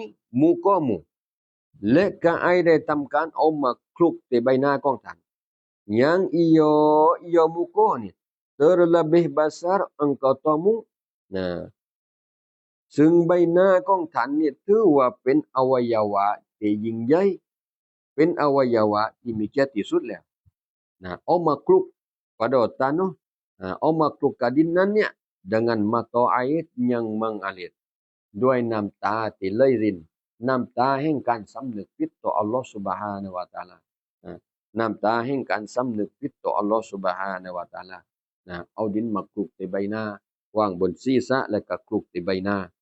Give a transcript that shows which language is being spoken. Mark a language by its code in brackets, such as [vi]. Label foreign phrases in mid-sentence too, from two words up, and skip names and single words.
[th] mukamu และก็ไอ้ได้ทำการเอามาคลุกที่ใบหน้าของท่าน [ms] yang ia muka ni terlebih besar angkatamu nah [th] ซึ่งใบหน้าของท่าน นี่ถือว่าเป็นอวัยวะที่ยิ่งใหญ่เป็นอวัยวะที่มีเกียรติที่สุดแล้วนะเอามาคลุก [ms] pada tanah [th] เอามาคลุกกับดินนั้นเนี่ย [ms] dengan mata air yang mengalir [th] ด้วยน้ำตาที่ไหลรินน้ำตาแห่งการสำนึกผิดต่ออัลเลาะห์ซุบฮานะฮูวะตะอาลาน้ำตาแห่งการสำนึกผิดต่ออัลเลาะห์ซุบฮานะฮูวะตะอาลาเอาดินมาคลุกที่ใบหน้าวางบนศีรษะและก็คลุกที่ใบหน้า